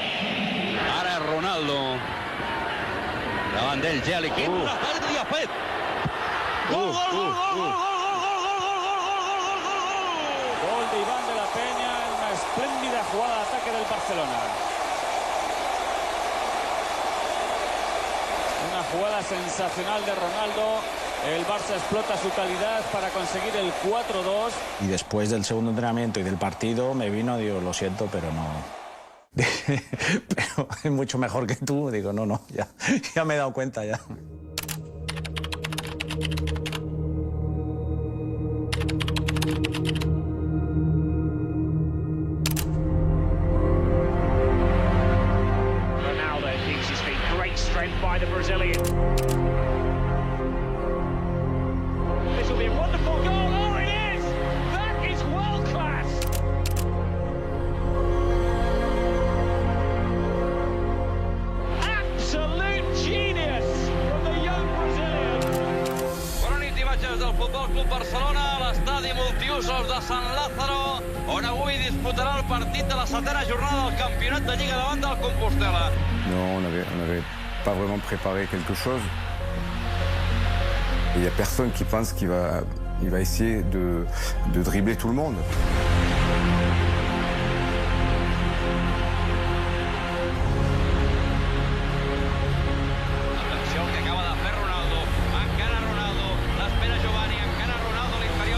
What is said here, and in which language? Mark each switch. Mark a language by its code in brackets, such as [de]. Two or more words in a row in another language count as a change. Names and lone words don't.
[ca] Ara Ronaldo. Ronaldo. Davant d'ell, Geli, quin retard li ha fet! Gol, gol, gol, gol, gol, [es] Gol de Iván de la Peña en una espléndida jugada de ataque del Barcelona. Una jugada sensacional de Ronaldo. El Barça explota su calidad para conseguir el 4-2. Y después del segundo entrenamiento y del partido me vino, digo, lo siento, pero no. Pero es mucho mejor que tú. Digo, no, ya me he dado cuenta ya. [en] Ronaldo thinks he's been great strength by the Brazilian. This will be a wonderful goal. Oh, it is! That is world class! Absolute genius from the young Brazilian. [ca] Bona nit, imatges del Futbol Club Barcelona a l'estadi multiusos de San Lázaro, on avui disputarà el partit de la setena jornada del campionat de Lliga davant del Compostela. [fr] Non, on n'avait pas vraiment préparé quelque chose. Il n'y a personne qui pense qu'il va essayer de dribbler tout le monde. [ca] Atenció que acaba de fer Ronaldo. Encara Ronaldo. L'espera Giovanni. Encara Ronaldo a l'interior.